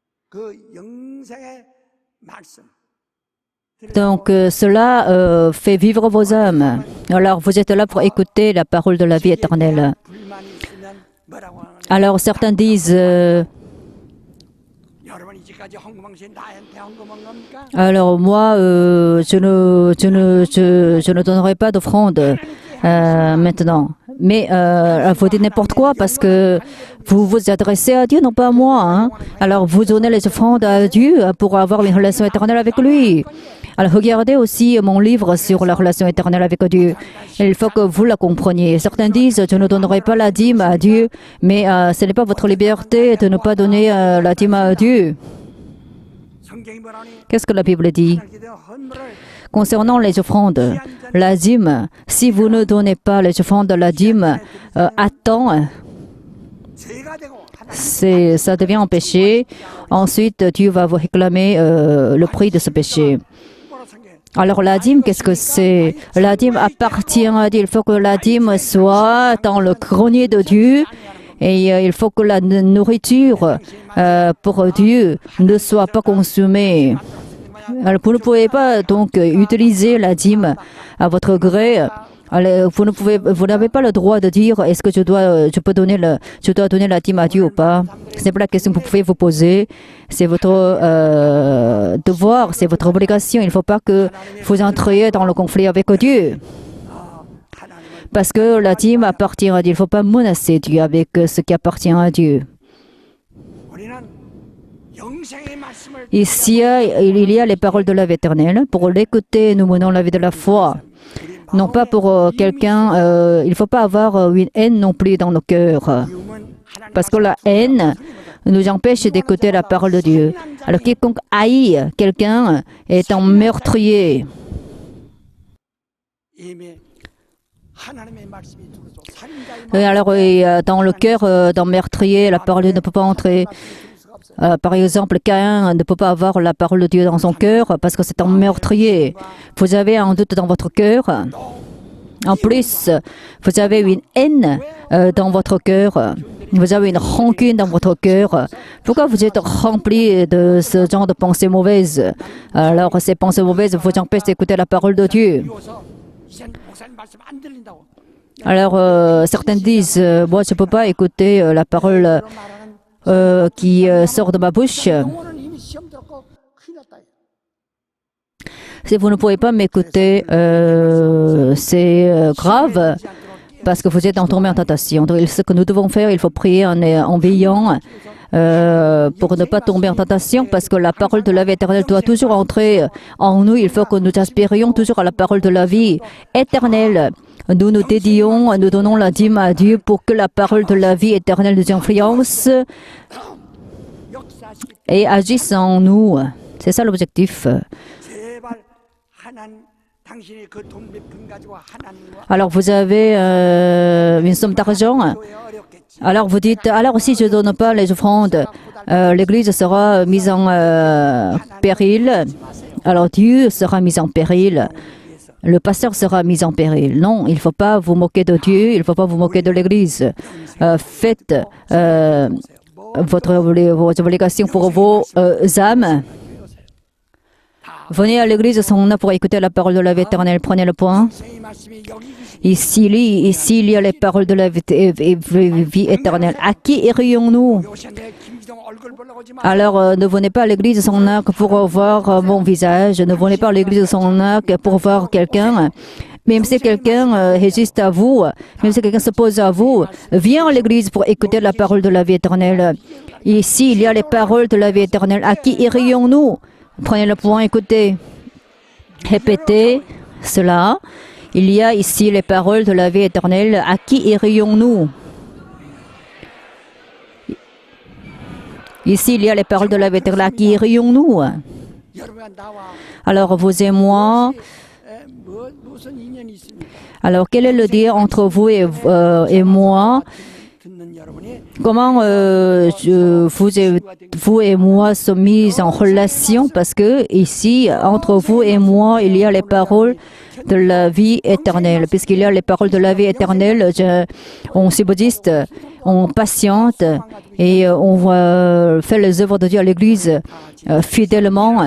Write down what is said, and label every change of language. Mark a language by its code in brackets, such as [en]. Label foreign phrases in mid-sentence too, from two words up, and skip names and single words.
[ko] 그 영생의 말씀. [fr] Donc cela fait vivre vos âmes. Alors vous êtes là pour écouter la parole de la vie éternelle. [ko] 불만이 있으면 뭐라고 하느냐? [fr] Alors certains disent, [ko] 여러분 이제까지 헌금한 것이 나한테 헌금한 겁니까? [fr] alors moi je ne donnerai pas d'offrande maintenant. Mais vous dites n'importe quoi parce que vous vous adressez à Dieu, non pas à moi. Hein. Alors vous donnez les offrandes à Dieu pour avoir une relation éternelle avec lui. Alors regardez aussi mon livre sur la relation éternelle avec Dieu. Il faut que vous la compreniez. Certains disent je ne donnerai pas la dîme à Dieu, mais ce n'est pas votre liberté de ne pas donner la dîme à Dieu. [ko] 성경이 뭐라니? [fr] Qu'est-ce que la Bible dit? [ko] 기도와 헌물을 [fr] Concernant les offrandes, la dîme, si vous ne donnez pas les offrandes de la dîme à temps, [ko] 죄가 되고 하나님 [fr] ça devient un péché. Ensuite, Dieu va vous réclamer le prix de ce péché. [ko] 뭐라 성경? [fr] Alors la dîme, qu'est-ce que c'est? La dîme appartient à Dieu. Il faut que la dîme soit dans le grenier de Dieu. Et il faut que la nourriture pour Dieu ne soit pas consumée. Alors, vous ne pouvez pas donc utiliser la dîme à votre gré. Alors, vous n'avez pas le droit de dire est-ce que je dois donner la dîme à Dieu ou pas. C'est pas la question que vous pouvez vous poser. C'est votre devoir, c'est votre obligation. Il ne faut pas que vous entriez dans le conflit avec Dieu. Parce que la dîme appartient à Dieu. Il ne faut pas menacer Dieu avec ce qui appartient à Dieu. [ko] 우리는 영생의 말씀을 [fr] Ici, il y a les paroles de la vie éternelle. Pour l'écouter, nous menons la vie de la foi. Non pas pour quelqu'un, il ne faut pas avoir une haine non plus dans nos cœurs. [ko] 미움은 하나님 [fr] Parce que la haine nous empêche d'écouter la parole de Dieu. Alors quiconque haït quelqu'un est un meurtrier. [ko] 이미 하나님의 말씀이 들어서 살인자의 [fr] Et alors, dans le cœur d'un meurtrier, la parole de Dieu ne peut pas entrer. Par exemple, Caïn ne peut pas avoir la parole de Dieu dans son cœur parce que c'est un meurtrier. Vous avez un doute dans votre cœur. En plus, vous avez une haine dans votre cœur. Vous avez une rancune dans votre cœur. Pourquoi vous êtes rempli de ce genre de pensées mauvaises? Alors, ces pensées mauvaises vous empêchent d'écouter la parole de Dieu. [ko] 미워서 이젠 목사님 말씀 안 들린다고. [fr] Alors, certains disent, moi, je ne peux pas écouter la parole [ko] 그런 말하는 [fr] qui sort de ma bouche. [ko] 영혼은 이미 시험 들었고 큰일 났다. [fr] Si vous ne pouvez pas m'écouter, c'est grave parce que vous êtes entombé en tentation. Donc, ce que nous devons faire, il faut prier en veillant pour ne pas tomber en tentation parce que la parole de la vie éternelle doit toujours entrer en nous. Il faut que nous aspirions toujours à la parole de la vie éternelle. Nous nous dédions, nous donnons la dîme à Dieu pour que la parole de la vie éternelle nous influence [ko] 역사하시기 [fr] et agisse en nous. C'est ça l'objectif. [ko] 제발 하나님 당신이 그 돈 몇 푼 가지고 하나님과 [fr] Alors vous avez une somme d'argent. [ko] 교회 어렵겠지. [fr] Alors vous dites, alors si je ne donne pas les offrandes, l'Église sera mise en péril. Alors Dieu sera mis en péril. Le pasteur sera mis en péril. Non, il ne faut pas vous moquer de Dieu, il ne faut pas vous moquer de l'Église. Faites vos obligations pour vos âmes. Venez à l'église son nom pour écouter la parole de la vie éternelle. Prenez le point. [ko] 이 말씀이 여기 계시. [fr] Ici, il y a les paroles de la vie éternelle. À qui irions-nous? [ko] 요새 내 김기동 얼굴 보려고 오지 마. [fr] Alors, ne venez pas à l'église de son arc pour voir mon visage. Ne venez pas à l'église de son arc pour voir quelqu'un. Même si quelqu'un résiste à vous, même si quelqu'un s'oppose à vous, viens à l'église pour écouter la parole de la vie éternelle. Ici, il y a les paroles de la vie éternelle. À qui irions-nous? Prenez le point, écoutez. Répétez cela. Il y a ici les paroles de la vie éternelle. À qui irions-nous? Ici, il y a les paroles de la vie éternelle. À qui irions-nous? [ko] 여러분과 나와 [fr] Alors, vous et moi, [ko] 무슨 인연이 있습니까? [fr] alors quel est le lien entre vous et moi? [ko] 듣는 여러분이 [fr] Comment vous et moi sommes mis en relation parce que ici, entre vous et moi, il y a les paroles de la vie éternelle. Puisqu'il y a les paroles de la vie éternelle, on subsiste, on patiente et on fait les œuvres de Dieu à l'Église fidèlement.